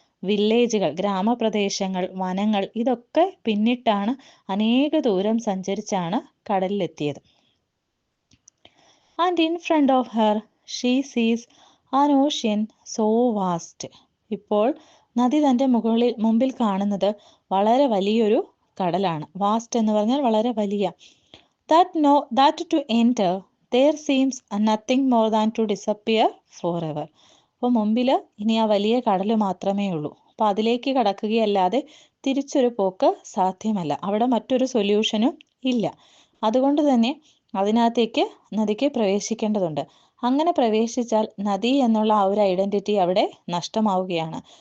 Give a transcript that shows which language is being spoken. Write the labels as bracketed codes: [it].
[ml] വില്ലേജുകൾ, ഗ്രാമപ്രദേശങ്ങൾ, വനങ്ങൾ ഇതൊക്കെ പിന്നിട്ടാണ് അനേക ദൂരം സഞ്ചരിച്ചാണ് കടലിലെത്തിയത്. [en] And in front of her she sees an ocean so vast. [ml] ഇപ്പോൾ നദി തൻ്റെ മുമ്പിൽ കാണുന്നത് വളരെ വലിയൊരു കടലാണ്. വാസ്റ്റ് എന്ന് പറഞ്ഞാൽ വളരെ വലിയ. [en] That to enter there seems nothing more than to disappear forever. [ml] അപ്പോൾ മുമ്പിൽ ഇനി ആ വലിയ കടൽ മാത്രമേ ഉള്ളൂ. അപ്പോൾ അതിലേക്ക് കടക്കുകയല്ലാതെ തിരിച്ചൊരു പോക്ക് സാധ്യമല്ല. അവിടെ മറ്റൊരു സൊല്യൂഷനും ഇല്ല. അതുകൊണ്ട് തന്നെ അതിനകത്തേക്ക് നദിക്ക് പ്രവേശിക്കേണ്ടതുണ്ട്. അങ്ങനെ പ്രവേശിച്ചാൽ നദി എന്നുള്ള ആ ഒരു ഐഡൻറ്റിറ്റി അവിടെ നഷ്ടമാവുകയാണ്.